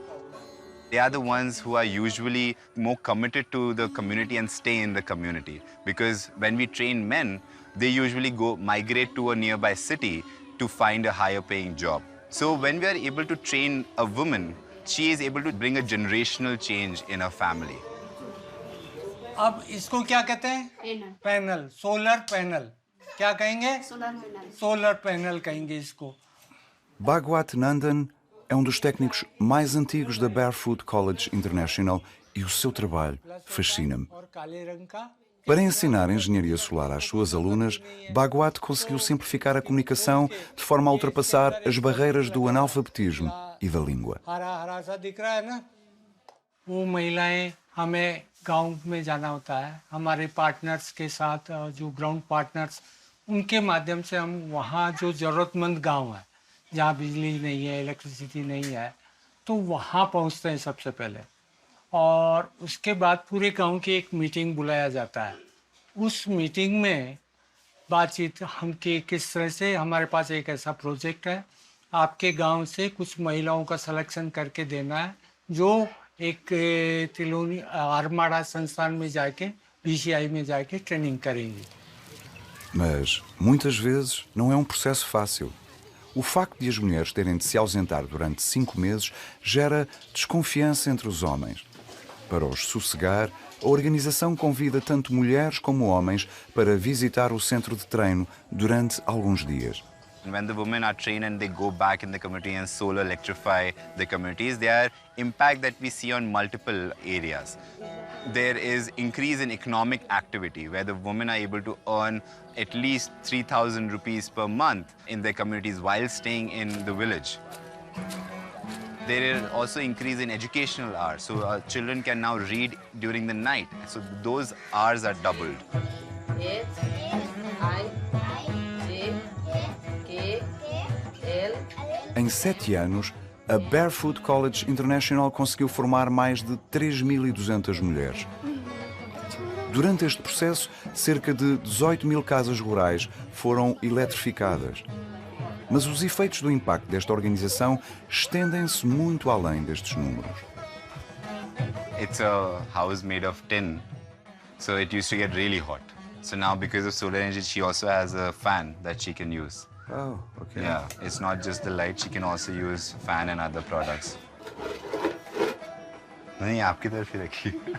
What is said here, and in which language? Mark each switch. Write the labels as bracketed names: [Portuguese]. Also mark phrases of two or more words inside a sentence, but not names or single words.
[English] They are the ones who are usually more committed to the community and stay in the community. Because when we train men, they usually migrate to a nearby city to find a higher paying job. So when we are able to train a woman, she is able to bring a generational change in her family. [Hindi] अब इसको क्या कहते हैं? पैनल, [English] solar panel. [Hindi] क्या कहेंगे? [English] solar panel [Hindi] कहेंगे इसको. [Portuguese] Bhagwat Nandan é um dos técnicos mais antigos da Barefoot College International e o seu trabalho fascina-me. Para ensinar engenharia solar às suas alunas, Bhagwat conseguiu simplificar a comunicação de forma a ultrapassar as barreiras do analfabetismo e da língua. [Hindi] वो महिलाएं हमें गांव में जाना होता है हमारे पार्टनर्स के साथ जो [English] ground partners [Hindi] उनके माध्यम से हम वहाँ जो ज़रूरतमंद गांव है जहाँ बिजली नहीं है इलेक्ट्रिसिटी नहीं है तो वहाँ पहुँचते हैं सबसे पहले और उसके बाद पूरे गांव की एक मीटिंग बुलाया जाता है उस मीटिंग में बातचीत हम कि किस तरह से हमारे पास एक ऐसा प्रोजेक्ट है आपके गांव से कुछ महिलाओं का सिलेक्शन करके देना है जो एक तिलोनी आर्माड़ा संस्थान में जाके BCI में जाके ट्रेनिंग करेंगे. [Portuguese] Mas, muitas vezes, não é um processo fácil. O facto de as mulheres terem de se ausentar durante 5 meses gera desconfiança entre os homens. Para os sossegar, a organização convida tanto mulheres como homens para visitar o centro de treino durante alguns dias. [English] When the women are trained and they go back in the community and solar electrify the communities, there are impact that we see on multiple areas. There is increase in economic activity where the women are able to earn at least 3,000 rupees per month in their communities while staying in the village. There is also increase in educational hours, so children can now read during the night, so those hours are doubled. [Portuguese] Em 7 anos, a Barefoot College International conseguiu formar mais de 3.200 mulheres. Durante este processo, cerca de 18.000 casas rurais foram eletrificadas. Mas os efeitos do impacto desta organização estendem-se muito além destes números. [English] It's a house made of tin, so it used to get really hot. So now, because of solar energy, she also has a fan that she can use. Oh, okay. Yeah, it's not just the light, she can also use fan and other products. [Hindi] नहीं, आपकी तरफ ही रखी।